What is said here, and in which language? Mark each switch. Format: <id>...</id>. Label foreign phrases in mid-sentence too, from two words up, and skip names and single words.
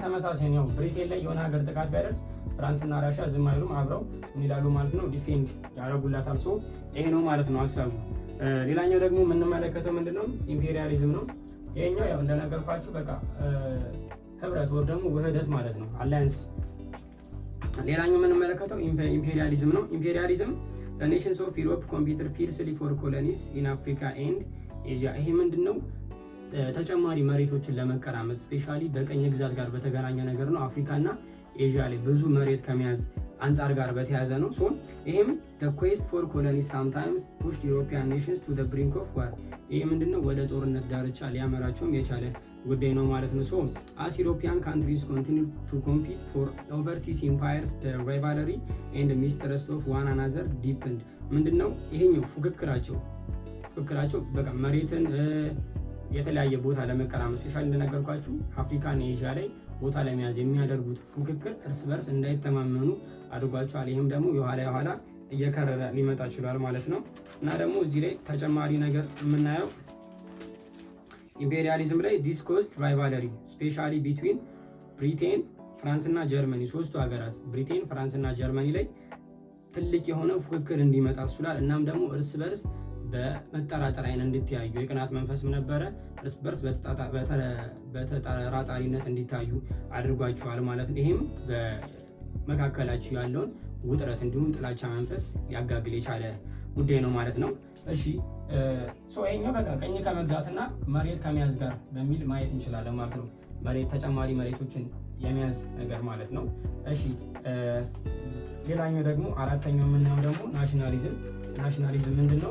<am>ተመሳሳይ ነው። ብሪቴን ላይ የሆነ ሀገር ጥቃት ቢያደርስ ፍራንስ እና ራሽያ ዝም አይሉም፣ አብረው የሚላሉ ማለት ነው ዲፌንድ ያደርጉላታል። ሶ ይሄ ነው ማለት ነው ሀሳቡ። ሌላኛው ደግሞ የምንመለከተው ምንድነው ኢምፔሪያሊዝም ነው። ይሄኛው ያው እንደነገርኳችሁ በቃ ህብረት ወር ደግሞ ውህደት ማለት ነው አላያንስ። ሌላኛው የምንመለከተው ኢምፔሪያሊዝም ነው። ኢምፔሪያሊዝም</am> <en>the nations of Europe competed fiercely for colonies in Africa and Asia።</en> <am>ይሄ ምንድነው ተጨማሪ መሬቶችን ለመቀራመት ስፔሻሊ በቀኝ ግዛት ጋር በተገናኘ ነገር ነው። አፍሪካና ኤዥያ ላይ ብዙ መሬት ከመያዝ አንጻር ጋር በተያያዘ ነው። ሶ ይሄም</am> <en>the quest for colonies sometimes pushed European nations to the brink of war።</en> <am>ይሄ ምንድነው ወደ ጦርነት ዳርቻ ሊያመራቸውም የቻለ ጉዳይ ነው ማለት ነው። ሶ</am> <en>as European countries continue to compete for overseas empires the rivalry and mistrust of one another deepened።</en> <am>ምንድነው ይሄኛው ፉክክራቸው በቃ መሬትን የተለያየ ቦታ ለመቀራመት ስፔሻሊ እንደነገርኳችሁ አፍሪካና ኤዥያ ላይ ቦታ ለመያዝ የሚያደርጉት ፉክክር እርስ በርስ እንዳይተማመኑ አድርጓቸዋል። ይህም ደግሞ የኋላ እየከረረ ሊመጣ ይችላል ማለት ነው። እና ደግሞ እዚህ ላይ ተጨማሪ ነገር የምናየው ኢምፔሪያሊዝም ላይ</am> <en>this caused rivalry especially between</en> <am>ብሪቴን፣ ፍራንስ እና ጀርመኒ ሶስቱ ሀገራት ብሪቴን፣ ፍራንስ እና ጀርመኒ ላይ ትልቅ የሆነ ፉክክር እንዲመጣ ይችላል። እናም ደግሞ እርስ በርስ በመጠራጠር አይን እንድትያዩ የቅናት መንፈስም ነበረ። እርስ በርስ በተጠራጣሪነት እንዲታዩ አድርጓቸዋል ማለት ነው። ይህም በመካከላችሁ ያለውን ውጥረት እንዲሁም ጥላቻ መንፈስ ሊያጋግል የቻለ ጉዳይ ነው ማለት ነው። እሺ ይሄኛው በቃ ቀኝ ከመግዛትና መሬት ከመያዝ ጋር በሚል ማየት እንችላለን ማለት ነው። ተጨማሪ መሬቶችን የሚያዝ ነገር ማለት ነው። እሺ ሌላኛው ደግሞ አራተኛው የምናየው ደግሞ ናሽናሊዝም ምንድነው?</am>